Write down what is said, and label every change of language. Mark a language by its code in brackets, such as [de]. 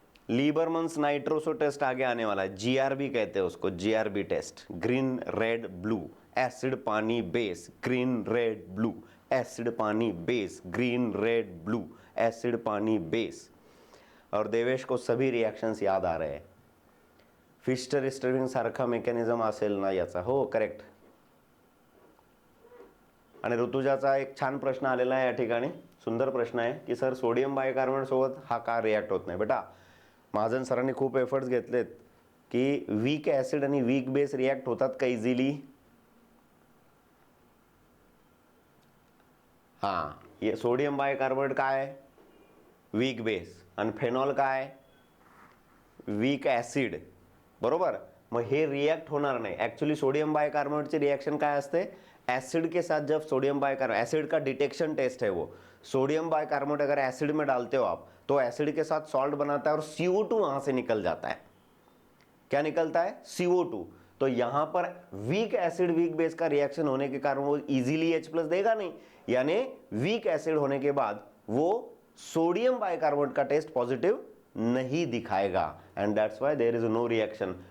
[hi] लीबरमन्स nitroso test आगे आने वाला है। जीआरबी कहते हैं उसको, GRB test. Green red blue, acid पानी base, green red blue, acid पानी base, green red blue, acid पानी बेस। और देवेश को सभी रिएक्शन्स याद आ रहे हैं। [mr] फिस्टर स्टर्लिंग सारखा मेकॅनिझम असेल ना याचा? हो, करेक्ट. आणि ऋतुजाचा एक छान प्रश्न आलेला आहे या ठिकाणी, सुंदर प्रश्न आहे की सर सोडियम बायकार्बोनेट सोबत हा का रिॲक्ट होत नाही? बेटा, महाजन सरांनी खूप एफर्ट्स घेतलेत की वीक ऍसिड आणि वीक बेस रिॲक्ट होतात का इझिली? हां, हे सोडियम बायकार्बोनेट काय? Weak base. आणि फेनॉल काय? Weak acid. बरोबर. मग हे रिएक्ट होणार नाही. ऍक्च्युअली सोडियम बायकार्बोनेटची रिएक्शन काय असते? [hi] एसिड के साथ जब सोडियम बायकार्बोनेट, एसिड का डिटेक्शन टेस्ट है वो, सोडियम बायकार्बोनेट अगर एसिड में डालते हो आप तो एसिड के साथ सॉल्ट बनाता है और CO2 वहां से निकल जाता है। क्या निकलता है? CO2। तो यहां पर वीक एसिड वीक बेस का रिएक्शन होने के कारण वो इजीली H+ देगा नहीं, यानी वीक एसिड होने के बाद वो सोडियम बायकार्बोनेट का टेस्ट पॉजिटिव नहीं दिखाएगा [en] And that's why there is no reaction.